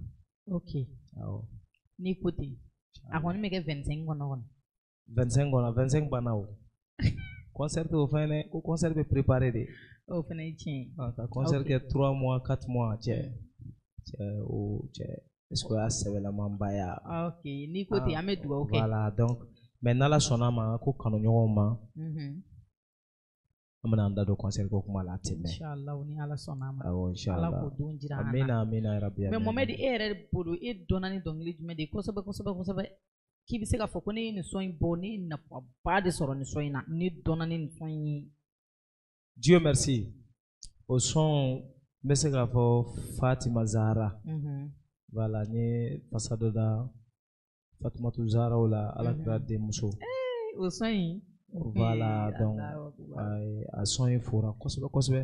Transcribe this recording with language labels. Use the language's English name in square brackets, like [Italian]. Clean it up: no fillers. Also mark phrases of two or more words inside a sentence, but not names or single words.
[Bambara] Ok. Awɔ. N'i ko ten a kɔni bɛ kɛ 25 kɔnɔ kɔni. 25 kɔnɔ 25 banna o. Concert t'o fɛn dɛ ko concert bɛ préparer de. O fana ye tiɲɛ ye. Ka concert kɛ [French] 3 mois 4 mois [Bambara] cɛ o cɛ [French] est-ce que [Bambara] o y'a sɛbɛlamanba ye. Ok n'i ko ten an bɛ dugawu kɛ. [French] Voilà donc mais [Bambara] n'Ala sɔnna ma ko kanuɲɔgɔnw ma. An bɛna an da don concert ko kuma la ten mɛ. Inshallah ni Ala sɔnna ma. Awɔ inshallah. Ala k'o don jira an na. Amina amina yarabi. Mais Mohamed e yɛrɛ bolo e dɔnna ni dɔnkili jumɛn de ye kosɛbɛ kosɛbɛ kosɛbɛ k'i bɛ se k'a fɔ ko ne ye nin sɔn in bɔ ne ye nafaba de sɔrɔ nin sɔn in na ne dɔnna ni nin sɔn in ye. [French] Dieu merci. [Bambara] O sɔn n bɛ se k'a fɔ Fatima Zahara. Voilà n ye fasa dɔ da Fatumatu Zaharaw la Alakira denmuso. O sɔn in. [French] Voilà donc [Bambara] a sɔn in fora kosɛbɛ kosɛbɛ.